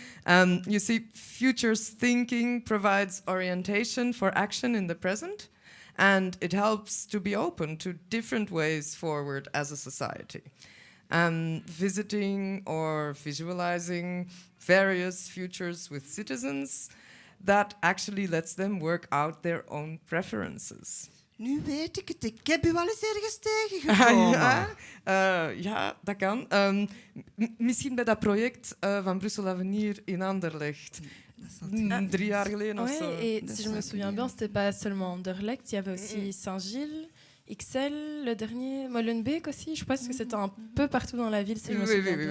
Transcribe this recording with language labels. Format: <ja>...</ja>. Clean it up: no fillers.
<en>You see, futures thinking provides orientation for action in the present, and it helps to be open to different ways forward as a society. Visiting or visualizing various futures with citizens, that actually lets them work out their own preferences.</en> <nl>Nu weet ik het. Ik heb u wel eens ergens tegengekomen. Ja, dat kan. Misschien bij dat project van Brussel Avenir in Anderlecht. 3 jaar geleden of zo.</nl> <fr>Et si je me souviens bien, c'était pas seulement Anderlecht, il y avait aussi Saint-Gilles, Ixelles, le dernier, Molenbeek aussi. Je pense que c'était un peu partout dans la ville, si je me souviens bien.</fr>